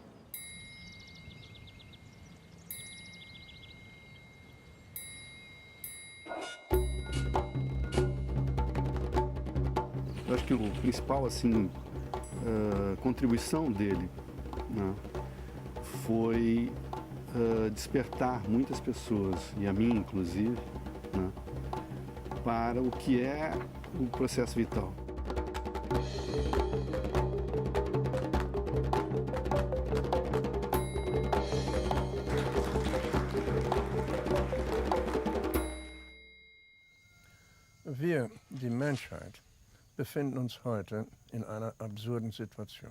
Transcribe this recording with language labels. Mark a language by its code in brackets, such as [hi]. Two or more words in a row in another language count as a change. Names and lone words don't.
[pt] Eu acho que o principal contribuição dele, né, foi despertar muitas pessoas, e a mim inclusive, né, para o que é o processo vital. [de] Wir, die Menschheit, befinden uns heute in einer absurden Situation.